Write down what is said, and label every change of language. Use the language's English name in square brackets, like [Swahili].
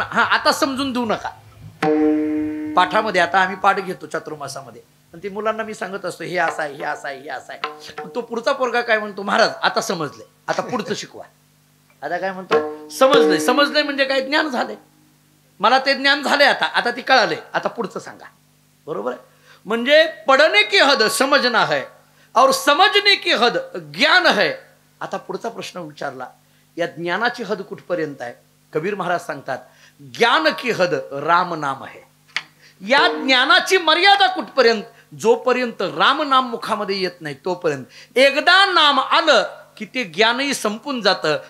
[Marathi] हा आता समजून देऊ नका. पाठामध्ये आता आम्ही पाठ घेतो चातुर्मासामध्ये, पण ते मुलांना मी सांगत असतो हे असं आहे, हे असं आहे, हे असं आहे. तो पुढचा पोरगा काय म्हणतो? महाराज आता समजलंय, आता पुढचं शिकवा. आता काय म्हणतो? समजलंय. समजलंय म्हणजे काय? ज्ञान झालंय. मला ते ज्ञान झालंय, आता आता ती कळालंय, आता पुढचं सांगा. बरोबर आहे. [Hindi] म्हणजे पढ़ने की हद समजना है और समझने की हद ज्ञान है. [Marathi] आता पुढचा प्रश्न विचारला, या ज्ञानाची हद कुठपर्यंत आहे? कबीर महाराज सांगतात [Hindi] ज्ञान की हद राम नाम [Marathi] आहे. या ज्ञानाची मर्यादा कुठपर्यंत? जोपर्यंत राम नाम मुखामध्ये येत नाही तोपर्यंत. एकदा नाम आलं की ते ज्ञानही संपून जातं.